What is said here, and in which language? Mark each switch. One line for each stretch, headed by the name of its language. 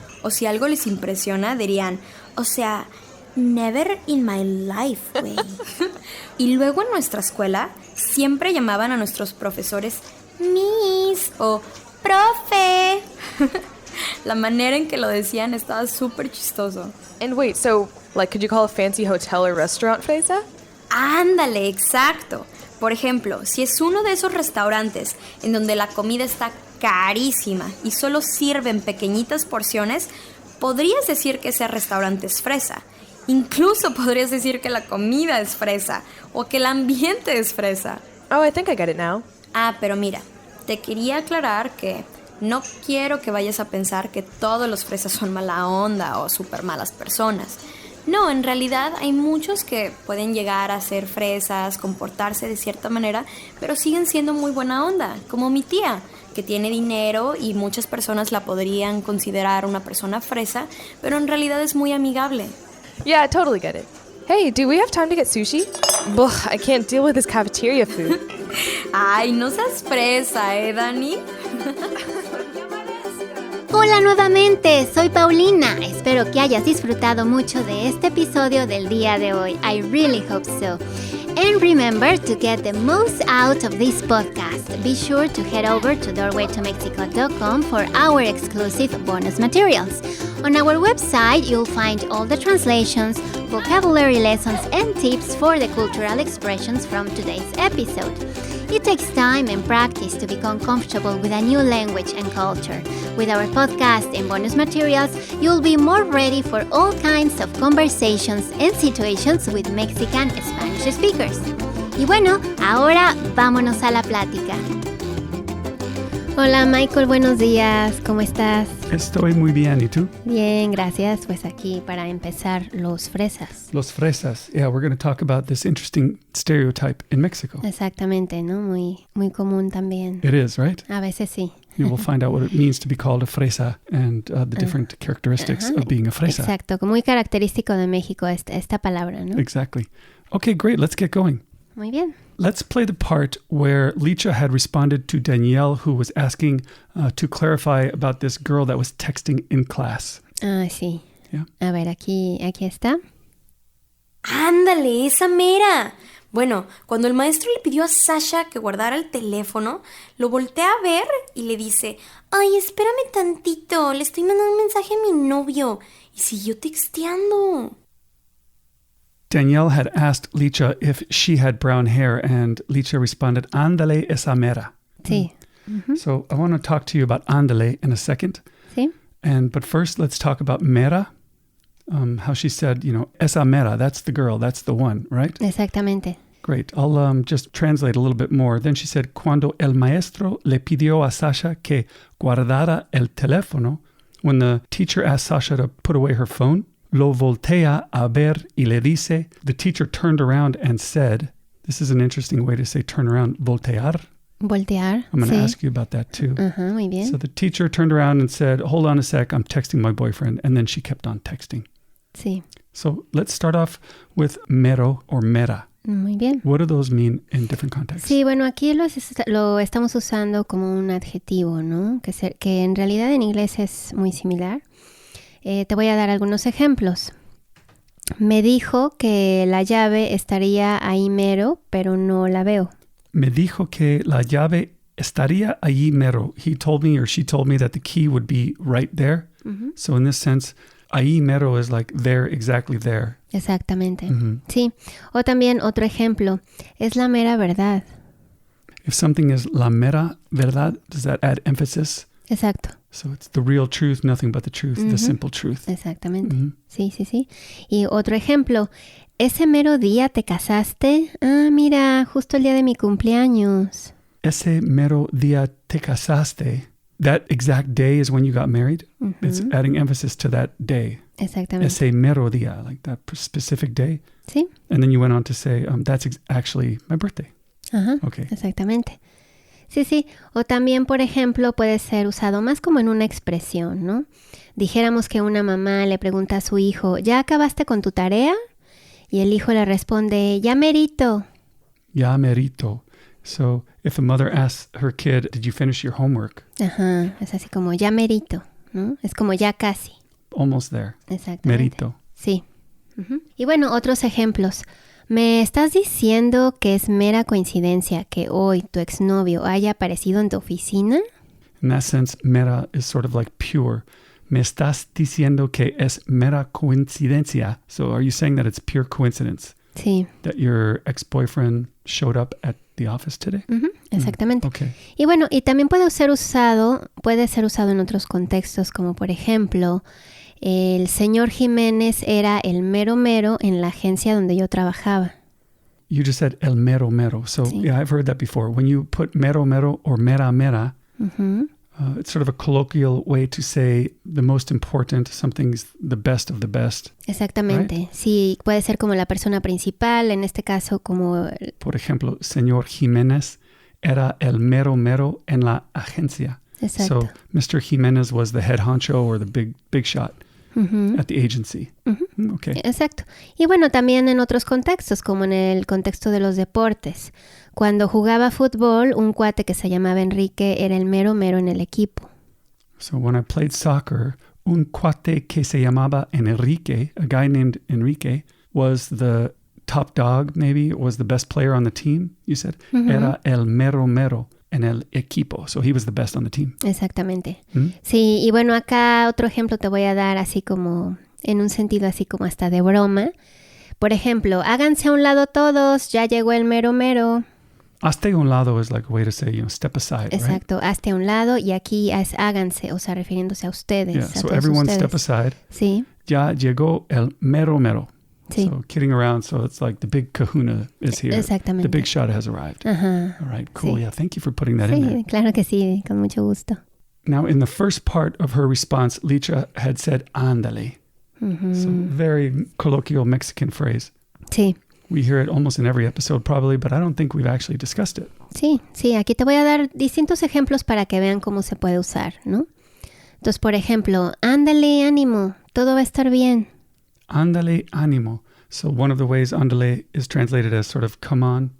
Spanish: O si algo les impresiona, dirían, o sea,
English: never in my life,
Spanish: güey. Y luego en nuestra escuela, siempre llamaban a nuestros profesores Miss o Profe. La manera en que lo decían estaba súper chistoso.
English: And wait, so, like, could you call a fancy hotel or restaurant fresa?
Spanish: Ándale, exacto. Por ejemplo, si es uno de esos restaurantes en donde la comida está carísima y solo sirven pequeñitas porciones, podrías decir que ese restaurante es fresa. Incluso podrías decir que la comida es fresa o que el ambiente es fresa.
English: Oh, I think I get it now.
Spanish: Pero mira, te quería aclarar que no quiero que vayas a pensar que todos los fresas son mala onda o súper malas personas. No, en realidad hay muchos que pueden llegar a ser fresas, comportarse de cierta manera, pero siguen siendo muy buena onda, como mi tía, que tiene dinero y muchas personas la podrían considerar una persona fresa, pero en realidad es muy amigable.
English: Yeah, I totally get it. Hey, do we have time to get sushi? Ugh, I can't deal with this cafeteria food.
Spanish: Ay, no seas fresa, Dani? Hola nuevamente, soy Paulina. Espero que hayas disfrutado mucho de este episodio del día de hoy.
English: I really hope so. And remember, to get the most out of this podcast, be sure to head over to doorwaytomexico.com for our exclusive bonus materials. On our website, you'll find all the translations, vocabulary lessons, and tips for the cultural expressions from today's episode. It takes time and practice to become comfortable with a new language and culture. With our podcast and bonus materials, you'll be more ready for all kinds of conversations and situations with Mexican Spanish speakers.
Spanish: Y bueno, ahora vámonos a la plática. Hola Michael, buenos días, ¿cómo estás? Estoy muy bien, ¿y tú? Bien, gracias. Pues aquí para empezar, los fresas. Los fresas.
English: Yeah, we're going to talk about this interesting stereotype in Mexico.
Spanish: Exactamente, ¿no? Muy común también.
English: It is, right?
Spanish: A veces sí.
English: You will find out what it means to be called a fresa and the different characteristics of being a fresa.
Spanish: Exacto, muy característico de México esta palabra, ¿no?
English: Exactly. Okay, great. Let's get going.
Spanish: Muy bien.
English: Let's play the part where Licha had responded to Danielle, who was asking to clarify about this girl that was texting in class.
Spanish: Ah, sí.
English: Yeah.
Spanish: A ver, aquí está. ¡Ándale, esa mera! Bueno, cuando el maestro le pidió a Sasha que guardara el teléfono, lo voltea a ver y le dice, ¡ay, espérame tantito! Le estoy mandando un mensaje a mi novio. Y siguió texteando.
English: Danielle had asked Licha if she had brown hair, and Licha responded,
Spanish: "Ándale esa mera." Sí.
English: So I want to talk to you about ándale in a second.
Spanish: Sí.
English: But first, let's talk about mera. How she said,
Spanish: esa mera,
English: that's the girl, that's the one, right?
Spanish: Exactamente.
English: Great. I'll just translate a little bit more. Then she said,
Spanish: cuando el maestro le pidió a Sasha que guardara el teléfono,
English: when the teacher asked Sasha to put away her phone,
Spanish: lo voltea a ver y le dice,
English: the teacher turned around and said, this is an interesting way to say turn around, voltear.
Spanish: Voltear.
English: I'm going to
Spanish: sí.
English: ask you about that too.
Spanish: Ajá, muy bien.
English: So the teacher turned around and said, hold on a sec, I'm texting my boyfriend. And then she kept on texting.
Spanish: Sí.
English: So let's start off with mero or mera.
Spanish: Muy bien.
English: What do those mean in different contexts?
Spanish: Sí, bueno, aquí lo estamos usando como un adjetivo, ¿no? Que en realidad en inglés es muy similar. Te voy a dar algunos ejemplos. Me dijo que la llave estaría ahí mero, pero no la veo. Me dijo que la llave estaría allí mero.
English: He told me or she told me that the key would be right there. Mm-hmm. So in this sense,
Spanish: ahí mero
English: is like there, exactly there.
Spanish: Exactamente. Mm-hmm. Sí. O también otro ejemplo. Es la mera verdad.
English: If something is
Spanish: la mera verdad,
English: does that add emphasis?
Spanish: Exacto.
English: So it's the real truth, nothing but the truth, the simple truth.
Spanish: Exactamente. Sí. Y otro ejemplo. ¿Ese mero día te casaste? Ah, mira, justo el día de mi cumpleaños. Ese mero día te casaste.
English: That exact day is when you got married. It's adding emphasis to that day.
Spanish: Exactamente. Ese mero día,
English: like that specific day.
Spanish: Sí.
English: And then you went on to say, that's actually my birthday.
Spanish: Ajá,
English: okay.
Spanish: Exactamente. Sí. O también, por ejemplo, puede ser usado más como en una expresión, ¿no? Dijéramos que una mamá le pregunta a su hijo, ¿ya acabaste con tu tarea? Y el hijo le responde, ya merito. Ya merito. So if a mother asks her kid, did you finish your homework? Ajá, es así como ya merito, ¿no? Es como ya casi.
English: Almost there.
Spanish: Exactamente. Merito. Sí. Y bueno, otros ejemplos. ¿Me estás diciendo que es mera coincidencia que hoy tu exnovio haya aparecido en tu oficina?
English: In that sense, mera is sort of like pure.
Spanish: Me estás diciendo que es mera coincidencia.
English: So are you saying that it's pure coincidence?
Spanish: Sí.
English: That your ex-boyfriend showed up at the office today?
Spanish: Exactamente.
English: Okay.
Spanish: Y bueno, y también puede ser usado en otros contextos, como por ejemplo, el señor Jiménez era el mero mero en la agencia donde yo trabajaba.
English: You just said
Spanish: el mero mero.
English: So
Spanish: sí.
English: Yeah, I've heard that before. When you put mero mero or mera mera, it's sort of a colloquial way to say the most important, something's the best of the best.
Spanish: Exactamente. Right? Sí, puede ser como la persona principal, en este caso como... Por ejemplo, señor Jiménez era el mero mero en la agencia. Exacto.
English: So Mr. Jiménez was the head honcho or the big shot at the agency. Okay.
Spanish: Exacto. Y bueno, también en otros contextos, como en el contexto de los deportes. Cuando jugaba fútbol, un cuate que se llamaba Enrique era el mero mero en el equipo.
English: So when I played soccer,
Spanish: un cuate que se llamaba Enrique,
English: a guy named Enrique, was the top dog, maybe, was the best player on the team, you said.
Spanish: Era el mero mero en el equipo.
English: So he was the best on the team.
Spanish: Exactamente. Sí, y bueno, acá otro ejemplo te voy a dar así como, en un sentido así como hasta de broma. Por ejemplo, háganse a un lado todos, ya llegó el mero mero. Hazte a un lado
English: is like a way to say, step aside,
Spanish: Exacto,
English: right?
Spanish: hazte a un lado y aquí es háganse, o sea, refiriéndose a ustedes.
English: Yeah, a so
Spanish: todos
English: everyone
Spanish: ustedes.
English: step aside.
Spanish: Sí. Ya llegó el mero mero. Sí.
English: So kidding around, so it's like the big kahuna is here.
Spanish: Exactamente.
English: The big shot has arrived.
Spanish: Ajá.
English: All right, cool.
Spanish: Sí.
English: Yeah, thank you for putting that in there.
Spanish: Sí, claro que sí, con mucho gusto.
English: Now, in the first part of her response, Licha had said, ándale. So very colloquial Mexican phrase.
Spanish: Sí.
English: We hear it almost in every episode probably, but I don't think we've actually discussed it.
Spanish: Sí, aquí te voy a dar distintos ejemplos para que vean cómo se puede usar, ¿no? Entonces, por ejemplo, ándale, ánimo, todo va a estar bien. Ándale, ánimo.
English: So one of the ways ándale is translated as sort of come on.